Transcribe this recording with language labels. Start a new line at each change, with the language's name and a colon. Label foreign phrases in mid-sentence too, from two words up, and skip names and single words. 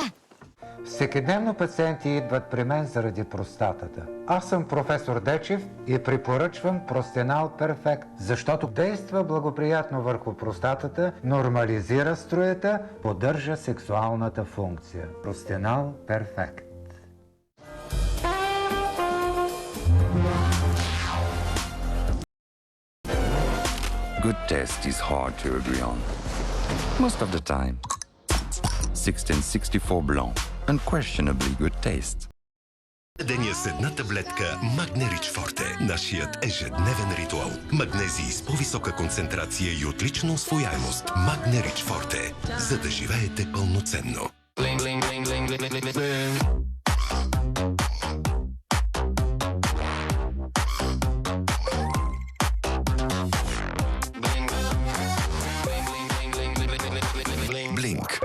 Bulgarian: Всекидневно пациенти идват при мен заради простатата. Аз съм професор Дечев и препоръчвам Простенал Перфект, защото действа благоприятно върху простатата, нормализира струята, поддържа сексуалната функция. Простенал Перфект.
English: Good taste is hard to agree on. Most of the time. 1664 Blanc. Unquestionably good taste.
Bulgarian: Деня с една таблетка Магнерич Форте. Нашият ежедневен ритуал. Магнезии с по-висока концентрация и отлична усвояемост. Магнерич Форте. За да живеете пълноценно. Блинк.